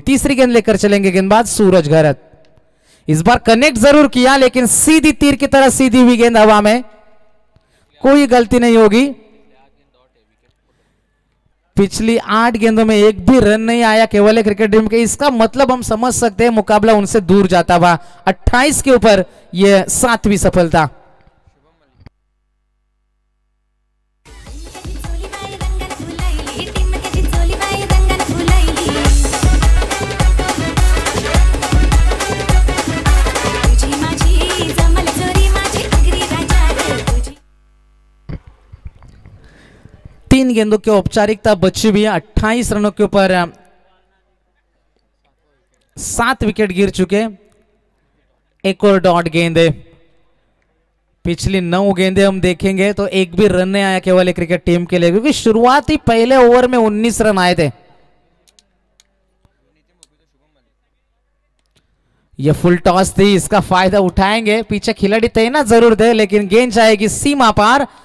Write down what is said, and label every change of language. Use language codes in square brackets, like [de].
[hi] तीसरी गेंद लेकर चलेंगे गेंदबाज सूरज घरत. इस बार कनेक्ट जरूर किया लेकिन सीधी तीर की तरह सीधी हुई गेंद हवा में. कोई गलती नहीं होगी. पिछली 8 गेंदों में एक भी रन नहीं आया केवल क्रिकेट टीम के. इसका मतलब हम समझ सकते हैं मुकाबला उनसे दूर जाता हुआ. 28 के ऊपर यह 7वीं सफलता. [mr] कधी चोली बाई रंगात फुलाईली, टीम कधी चोली बाई रंगात फुलाईली. तुझी माझी जमल जोरी माझी अगरी राजा रे तुझी. [hi] 3 गेंदों की औपचारिकता बची हुई है. 28 रनों के ऊपर 7 विकेट गिर चुके. एक और डॉट गेंद है. पिछली 9 गेंदें हम देखेंगे तो एक भी रन नहीं आया केवल क्रिकेट टीम के लिए, क्योंकि शुरुआती पहले ओवर में 19 रन आए थे. ये फुल टॉस थी, इसका फायदा उठाएंगे. पीछे खिलाड़ी तैनात जरूर थे लेकिन गेंद जाएगी सीमा पार.